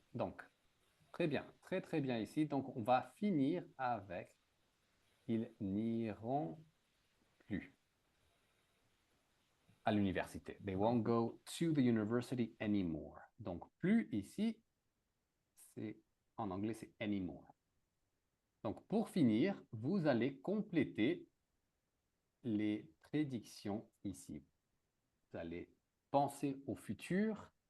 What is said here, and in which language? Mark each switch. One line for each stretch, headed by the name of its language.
French: Donc, très bien, très bien ici. Donc, on va finir avec ils n'iront plus à l'université.
English: They won't go to the university anymore.
French: Donc, plus ici, c'est en anglais, c'est anymore. Donc, pour finir, vous allez compléter les prédictions ici. Vous allez penser au futur